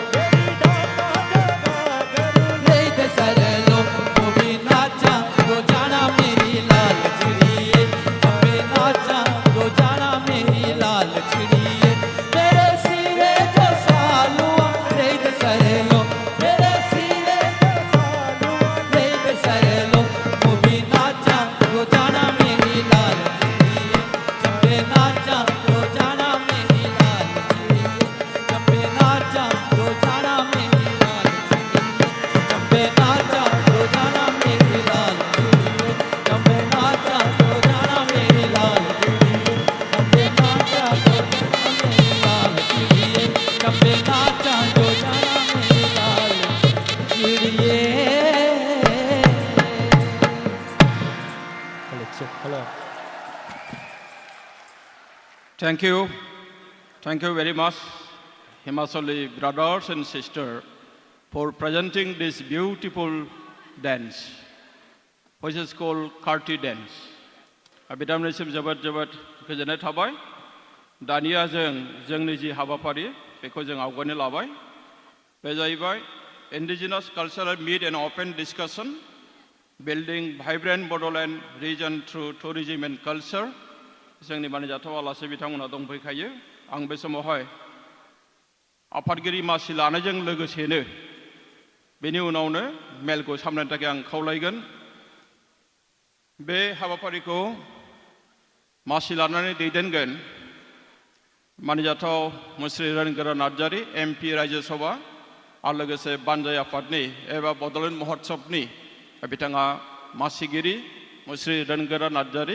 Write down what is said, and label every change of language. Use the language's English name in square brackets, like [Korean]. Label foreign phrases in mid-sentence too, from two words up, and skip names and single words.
[Chambeali] ले के सर लो तू भी नाचा जो जाना मेरी लाल चिड़िए चंबे नाचा जो जाना मेरी लाल चिड़िए मेरे सिरे जो सालुआ ले के सर लो मेरे सिरे जो सालुआ ले के सर लो तू भी नाचा जो जाना मेरी लाल चिड़िए चंबे नाचा जो जाना मेरी लाल चिड़िए चंबे नाचा जो जाना मेरी लाल चिड़िए चंबे नाचा जो जाना मेरी लाल चिड़िए चंबे नाचा जो जाना मेरी लाल चिड़िए चंबे नाचा जो जाना मेरी लाल चिड़िए चंबे नाचा जो जाना मेरी लाल चिड़िए [English] Thank you. Thank you very much, Himachali brothers and sisters, for presenting this beautiful dance, which is called Karti dance. [Bodo] बिथांमोननिसिम जोबोद जोबोद गोजोननाय थाबाय दानिया जोंनि जि हाबाफारि बेखौ जों आवगायनो लाबाय बे जाहैबाय [English] Indigenous Cultural Meet and Open Discussion Building Vibrant Bodoland Region Through Tourism and Culture [Bodo] जोंनि मानिजाथाव आलासि बिथांमोना दंफैखायो आं बे समावहाय आफादगिरि मासि लानायजों लोगोसेनो बेनि उनावनो मेलखौ सामलायनो थाखाय आं खावलायगोन। बे हाबाफारिखौ मासि लानानै दैदेनगोन मानिजाथाव मुस्रि रोनगोरा नार्जारी MP राज्य सभा आरो लोगोसे बानजाय आफादनि एबा बड'लेण्ड महोत्सबनि बिथाङा मासिगिरि मुस्रि रोनगोरा नार्जारी।